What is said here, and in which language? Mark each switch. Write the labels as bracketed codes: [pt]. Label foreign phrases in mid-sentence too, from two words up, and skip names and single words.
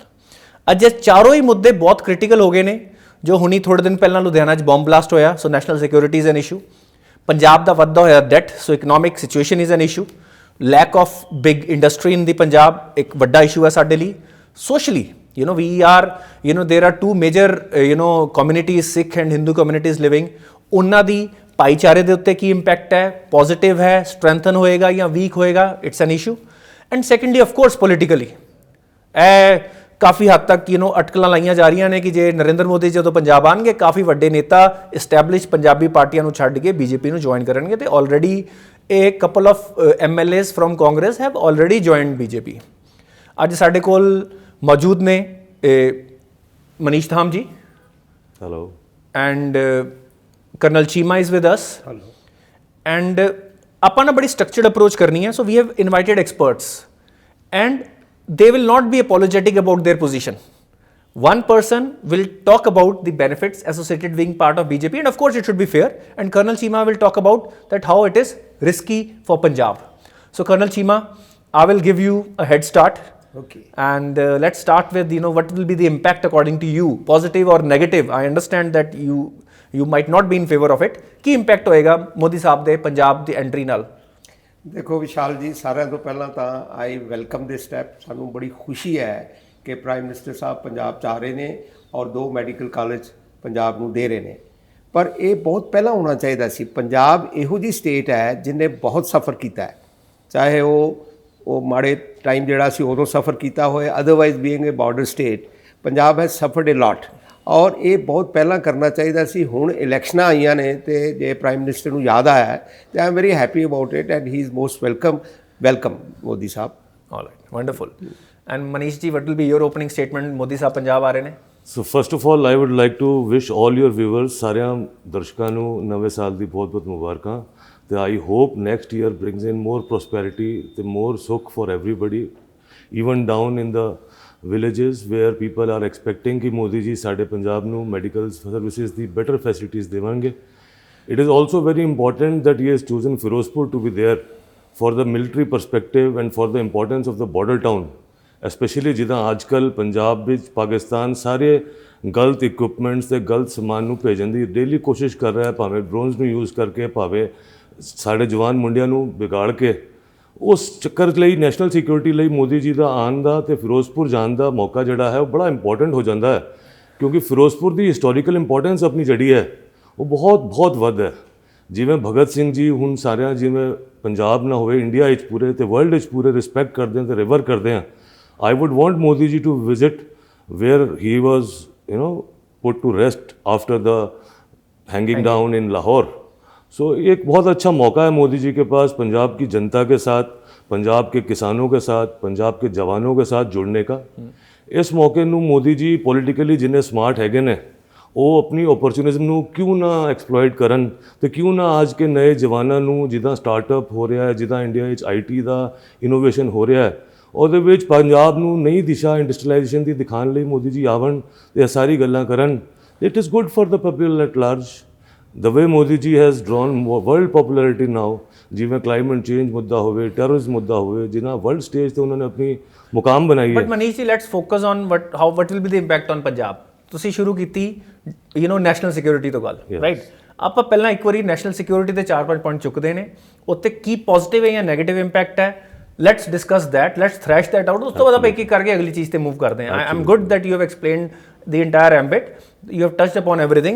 [pa] ਅੱਜ ਇਹ ਚਾਰੋਂ ਹੀ ਮੁੱਦੇ ਬਹੁਤ ਕ੍ਰਿਟੀਕਲ ਹੋ ਗਏ ਨੇ। ਜੋ ਹੁਣੀ ਥੋੜ੍ਹੇ ਦਿਨ ਪਹਿਲਾਂ ਲੁਧਿਆਣਾ 'ਚ [en] bomb blast [pa] ਹੋਇਆ, [en] so national security is an issue. [pa] ਪੰਜਾਬ ਦਾ ਵੱਧਦਾ ਹੋਇਆ ਡੈਟ, [en] so economic situation is an issue. lack of big industry in the Punjab [pa] ਇੱਕ ਵੱਡਾ ਇਸ਼ੂ ਹੈ ਸਾਡੇ ਲਈ। [en] ਸੋਸ਼ਲੀ there are two major communities, Sikh and Hindu communities living, [pa] ਉਹਨਾਂ ਦੀ ਭਾਈਚਾਰੇ ਦੇ ਉੱਤੇ ਕੀ ਇੰਪੈਕਟ ਹੈ, ਪੋਜ਼ੀਟਿਵ ਹੈ, ਸਟਰੈਂਥਨ ਹੋਏਗਾ ਜਾਂ ਵੀਕ ਹੋਏਗਾ, [en] it's an issue. and secondly of course politically [pa] ਇਹ ਕਾਫੀ ਹੱਦ ਤੱਕ ਅਟਕਲਾਂ ਲਾਈਆਂ ਜਾ ਰਹੀਆਂ ਨੇ ਕਿ ਜੇ ਨਰਿੰਦਰ ਮੋਦੀ ਜਦੋਂ ਪੰਜਾਬ ਆਉਣਗੇ ਕਾਫੀ ਵੱਡੇ ਨੇਤਾ ਇਸਟੈਬਲਿਸ਼ ਪੰਜਾਬੀ ਪਾਰਟੀਆਂ ਨੂੰ ਛੱਡ ਕੇ ਬੀਜੇਪੀ ਨੂੰ ਜੁਆਇਨ ਕਰਨਗੇ ਤੇ ਆਲਰੇਡੀ ਇਹ [en] couple of MLAs from Congress have already joined BJP. [pa] ਅੱਜ ਸਾਡੇ ਕੋਲ ਮੌਜੂਦ ਨੇ ਮਨੀਸ਼ ਧਾਮ ਜੀ, ਹੈਲੋ, [en] and Colonel Cheema is with us, ਹੈਲੋ। [pa] ਐਂਡ ਆਪਾਂ ਨਾ ਬੜੀ [en] structured approach [pa] ਕਰਨੀ ਹੈ। [en] so we have invited experts and they will not be apologetic about their position. One person will talk about the benefits associated being part of BJP, and of course it should be fair, and Colonel Cheema will talk about that how it is risky for Punjab. So Colonel Cheema, I will give you a head start. Okay. And let's start with what will be the impact according to you, positive or negative. I understand that you might not be in favor of it. [pa] ਕੀ impact ਹੋਏਗਾ ਮੋਦੀ ਸਾਹਿਬ ਦੇ ਪੰਜਾਬ ਦੀ ਐਂਟਰੀ ਨਾਲ? ਦੇਖੋ ਵਿਸ਼ਾਲ ਜੀ, ਸਾਰਿਆਂ ਤੋਂ ਪਹਿਲਾਂ ਤਾਂ [en] I welcome this step. [pa] ਸਾਨੂੰ ਬੜੀ ਖੁਸ਼ੀ ਹੈ ਕਿ [en] prime minister [pa] ਸਾਹਿਬ ਪੰਜਾਬ 'ਚ ਆ ਰਹੇ ਨੇ ਔਰ 2 [en] medical college [pa] ਪੰਜਾਬ ਨੂੰ ਦੇ ਰਹੇ ਨੇ। ਪਰ ਇਹ ਬਹੁਤ ਪਹਿਲਾਂ ਹੋਣਾ ਚਾਹੀਦਾ ਸੀ। ਪੰਜਾਬ ਇਹੋ ਜਿਹੀ ਸਟੇਟ ਹੈ ਜਿਹਨੇ ਬਹੁਤ ਸਫ਼ਰ ਕੀਤਾ ਹੈ, ਚਾਹੇ ਉਹ ਮਾੜੇ ਟਾਈਮ ਜਿਹੜਾ ਸੀ ਉਦੋਂ ਸਫ਼ਰ ਕੀਤਾ ਹੋਏ, [en] otherwise being a border state Punjab has suffered a lot, [pa] ਔਰ ਇਹ ਬਹੁਤ ਪਹਿਲਾਂ ਕਰਨਾ ਚਾਹੀਦਾ ਸੀ। ਹੁਣ ਇਲੈਕਸ਼ਨਾਂ ਆਈਆਂ ਨੇ ਤੇ ਜੇ [en] prime minister [pa] ਨੂੰ ਯਾਦ ਆਇਆ ਤੇ [en] I am very happy about it and he is most welcome [pa] ਮੋਦੀ ਸਾਹਿਬ। [en] alright, wonderful. and Manish ji, what will be your opening statement? [pa] ਮੋਦੀ ਸਾਹਿਬ ਪੰਜਾਬ ਆ ਰਹੇ ਨੇ। [en] so first of all I would like to wish all your viewers, [pa] ਸਾਰਿਆਂ ਦਰਸ਼ਕਾਂ ਨੂੰ ਨਵੇਂ ਸਾਲ ਦੀ ਬਹੁਤ ਬਹੁਤ ਮੁਬਾਰਕਾਂ ਤੇ [en] I hope next year brings in more prosperity ਤੇ ਮੋਰ ਸੁੱਖ for everybody, even down in the villages where people are expecting [pa] ਕਿ ਮੋਦੀ ਜੀ ਸਾਡੇ ਪੰਜਾਬ ਨੂੰ [en] medical services ਦੀ better facilities ਦੇਵਾਂਗੇ। It is also very important that he has chosen Firozpur to be there for the military perspective and for the importance of the border town, especially [pa] ਜਿੱਦਾਂ ਅੱਜ ਕੱਲ੍ਹ ਪੰਜਾਬ ਵਿੱਚ ਪਾਕਿਸਤਾਨ ਸਾਰੇ ਗਲਤ ਇਕੁਇਪਮੈਂਟਸ ਤੇ ਗਲਤ ਸਮਾਨ ਨੂੰ ਭੇਜਣ ਦੀ ਡੇਲੀ ਕੋਸ਼ਿਸ਼ ਕਰ ਰਿਹਾ ਹੈ, ਭਾਵੇਂ ਡਰੋਨਸ ਨੂੰ ਯੂਜ਼ ਕਰਕੇ, ਭਾਵੇਂ ਸਾਡੇ ਜਵਾਨ ਮੁੰਡਿਆਂ ਨੂੰ ਵਿਗਾੜ ਕੇ। ਉਸ ਚੱਕਰ ਲਈ [en] national security [pa] ਲਈ ਮੋਦੀ ਜੀ ਦਾ ਆਉਣ ਦਾ ਅਤੇ ਫਿਰੋਜ਼ਪੁਰ ਜਾਣ ਦਾ ਮੌਕਾ ਜਿਹੜਾ ਹੈ ਉਹ ਬੜਾ ਇੰਪੋਰਟੈਂਟ ਹੋ ਜਾਂਦਾ ਹੈ, ਕਿਉਂਕਿ ਫਿਰੋਜ਼ਪੁਰ ਦੀ [en] historical importance [pa] ਆਪਣੀ ਜਿਹੜੀ ਹੈ ਉਹ ਬਹੁਤ ਵੱਧ ਹੈ। ਜਿਵੇਂ ਭਗਤ ਸਿੰਘ ਜੀ ਹੁਣ ਸਾਰਿਆਂ, ਜਿਵੇਂ ਪੰਜਾਬ ਨਾ ਹੋਵੇ ਇੰਡੀਆ ਵਿੱਚ ਪੂਰੇ ਅਤੇ ਵਰਲਡ ਵਿੱਚ ਪੂਰੇ ਰਿਸਪੈਕਟ ਕਰਦੇ ਹਾਂ ਅਤੇ ਰਿਵਰ ਕਰਦੇ ਹਾਂ। [en] I would want Modi ji to visit where he was put to rest after the hanging down in Lahore. [hi] सो एक बहुत अच्छा मौका है मोदी जी के पास पंजाब की जनता के साथ, पंजाब के किसानों के साथ, पंजाब के जवानों के साथ जुड़ने का। इस मौके [pa] ਨੂੰ ਮੋਦੀ ਜੀ ਪੋਲੀਟੀਕਲੀ ਜਿੰਨੇ ਸਮਾਰਟ ਹੈਗੇ ਨੇ ਉਹ ਆਪਣੀ ਓਪਰਚੁਨਿਜ਼ਮ ਨੂੰ ਕਿਉਂ ਨਾ ਐਕਸਪਲੋਇਟ ਕਰਨ ਤੇ ਕਿਉਂ ਨਾ ਅੱਜ ਕੇ ਨਏ ਜਵਾਨਾਂ ਨੂੰ, ਜਿੱਦਾਂ ਸਟਾਰਟਅਪ ਹੋ ਰਿਹਾ ਹੈ, ਜਿੱਦਾਂ ਇੰਡੀਆ ਵਿੱਚ IT ਦਾ ਇਨੋਵੇਸ਼ਨ ਹੋ ਰਿਹਾ ਹੈ, ਉਹਦੇ ਵਿੱਚ ਪੰਜਾਬ ਨੂੰ ਨਈ ਦਿਸ਼ਾ ਇੰਡਸਟਰੀਲਾਈਜੇਸ਼ਨ ਦੀ ਦਿਖਾਉਣ ਲਈ ਮੋਦੀ ਜੀ ਆਵਣ ਤੇ ਇਹ ਸਾਰੀ ਗੱਲਾਂ ਕਰਨ। [en] it is good for the people at large. The way Modi ji has drawn world popularity now, ਜਿਵੇਂ climate change [pa] ਮੁੱਦਾ ਹੋਵੇ, terrorism ਮੁੱਦਾ ਹੋਵੇ, ਜਿਨ੍ਹਾਂ ਵਰਲਡ ਸਟੇਜ ਤੇ ਉਹਨਾਂ ਨੇ ਆਪਣੀ ਮੁਕਾਮ ਬਣਾਈ ਹੈ। [en] but Manish ji, let's focus on what will be the impact on ਪੰਜਾਬ। [pa] ਤੁਸੀਂ ਸ਼ੁਰੂ ਕੀਤੀ [en] national security [pa] ਤੋਂ ਗੱਲ, ਰਾਈਟ? ਆਪਾਂ ਪਹਿਲਾਂ ਇੱਕ ਵਾਰੀ [en] national security [pa] ਦੇ 4-5 ਪੁਆਇੰਟ ਚੁੱਕਦੇ ਨੇ, ਉੱਤੇ ਕੀ ਪੋਜ਼ਿਟਿਵ ਹੈ ਜਾਂ [en] negative impact [pa] ਹੈ। [en] let's discuss that, let's thrash that out. [pa] ਉਸ ਤੋਂ ਬਾਅਦ ਆਪਾਂ ਇੱਕ ਕਰਕੇ ਅਗਲੀ ਚੀਜ਼ ਤੇ ਮੂਵ ਕਰਦੇ ਹਾਂ। [en] I am good that you have explained the entire ambit, you have touched upon everything.